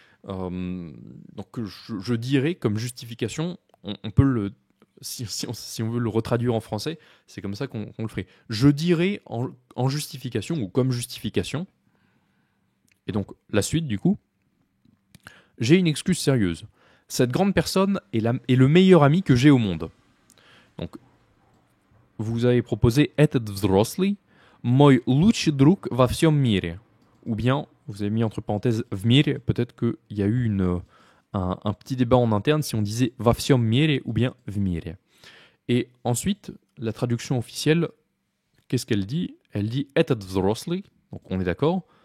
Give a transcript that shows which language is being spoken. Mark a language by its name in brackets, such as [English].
[French] Donc je dirais comme justification, on peut le, si on veut le retraduire en français, c'est comme ça qu'on le ferait. Je dirais en justification ou comme justification. Et donc la suite du coup, j'ai une excuse sérieuse. Cette grande personne est le meilleur ami que j'ai au monde. Donc vous avez proposé [Russian] этот взрослый мой лучший друг во всем мире. [French] Ou bien, vous avez mis entre parenthèses [Russian] в мире, [French] peut-être qu'il y a eu un petit débat en interne si on disait [Russian] во всем мире [French] ou bien в мире. Et ensuite, la traduction officielle, qu'est-ce qu'elle dit? Elle dit [Russian] этот взрослый, [French] donc on est d'accord.